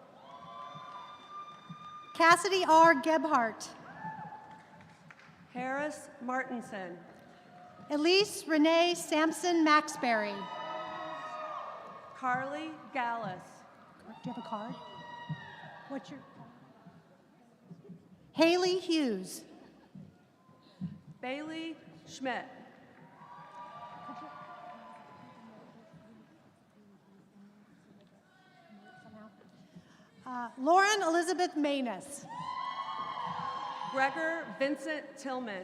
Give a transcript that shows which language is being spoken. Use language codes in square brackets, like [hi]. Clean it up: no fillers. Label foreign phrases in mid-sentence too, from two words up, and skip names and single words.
[en] Cassidy R. Gebhardt. Harris Martinson. Elise Renee Sampson Maxberry. Carly Gallus. Do you have a card? What's your? Haley Hughes. Bailey Schmidt. Lauren Elizabeth Manus. Gregor Vincent Tillman.